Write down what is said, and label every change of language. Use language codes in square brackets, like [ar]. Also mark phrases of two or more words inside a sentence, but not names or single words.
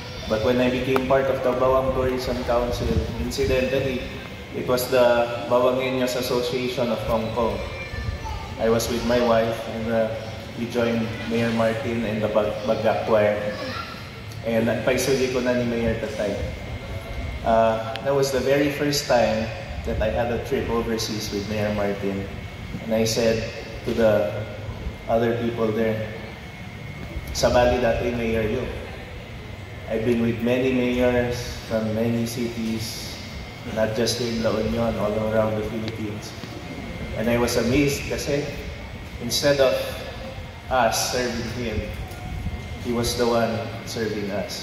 [en] But when I became part of the Bawang Tourism Council, incidentally, it was the Bawangeños Association of Hong Kong. I was with my wife and we joined Mayor Martin and the Bagak Choir. [ilo] And paisuli ko na ni Mayor Tatay. [en] That was the very first time that I had a trip overseas with Mayor Martin. And I said to the other people there, [ilo] sabali dati mayor yun. [en] I've been with many mayors from many cities, not just in La Union, all around the Philippines. And I was amazed kasi instead of us serving him, he was the one serving us.